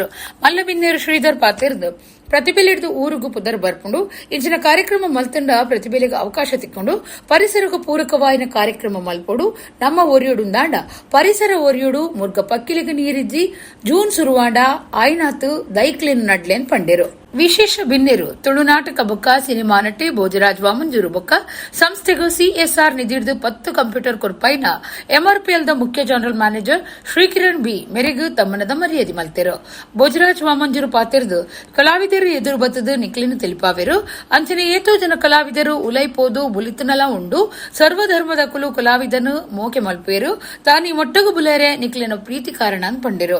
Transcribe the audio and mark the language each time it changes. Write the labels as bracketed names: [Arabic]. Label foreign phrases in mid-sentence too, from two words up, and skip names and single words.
[Tulu] ಮಲ್ಲಬಿನ್ನೇರು ಶ್ರೀಧರ್ ಪಾತಿರ್ದು ಪ್ರತಿಭೆಲಿಡ್ದು ಊರಿಗೂ ಪುದರ್ ಬರ್ಕೊಂಡು ಇಂಚಿನ ಕಾರ್ಯಕ್ರಮ ಮಲ್ತಂಡ ಪ್ರತಿಭೆಲಿಗೆ ಅವಕಾಶ ತಿಕ್ಕೊಂಡು ಪರಿಸರಕ್ಕೂ ಪೂರಕವಾಯಿನ ಕಾರ್ಯಕ್ರಮ ಮಲ್ಪೋಡು ನಮ್ಮ ಒರಿಯೋಡು ದಾಂಡ ಪರಿಸರ ಒರಿಯೋಡು ಮುರ್ಗ ಪಕ್ಕಿಲಿಗೆ ನೀರಿಜ್ಜಿ ಜೂನ್ ಸುರುವಾಂಡ ಆಯ್ನಾತು ದೈಕ್ಲಿನ ನಡ್ಲೇನ್ ಪಂಡೇರು. ವಿಶೇಷ ಬಿನ್ನೆರು ತುಳುನಾಟಕ ಬೊಕ್ಕ ಸಿನಿಮಾ ನಟಿ ಭೋಜರಾಜ್ ವಾಮಂಜೂರು ಬೊಕ್ಕ ಸಂಸ್ಥೆಗೂ CSR ನಿಧಿಡ್ದು 10 ಕಂಪ್ಯೂಟರ್ ಕೊರ್ಪೈನ MRPLದ ಮುಖ್ಯ [English] General Manager [Tulu] ಶ್ರೀಕಿರಣ್ ಬಿ ಮೆರೆಗು ತಮ್ಮನದ ಮರ್ಯಾದೆ ಮಲ್ತೆರು. ಭೋಜರಾಜ್ ವಾಮಂಜೂರು ಪಾತಿರ್ದು ಕಲಾವಿದರು ಎದುರು ಬತ್ತದು ನಿಕ್ಲಿನ ತಿಳಿಪಾವೆರು. ಅಂಚನೆ ಏತೋ ಜನ ಕಲಾವಿದರು ಉಲೈಪೋದು ಬುಲಿತನಲ ಉಂಡು ಸರ್ವಧರ್ಮದ ಕುಲು ಕಲಾವಿದನು ಮೋಕೆ ಮಲ್ಪೇರು ತಾನಿ ಮೊಟ್ಟಗು ಬುಲೇರೆ ನಿಕ್ಲಿನ ಪ್ರೀತಿ ಕಾರಣ ಪಂಡೆರು.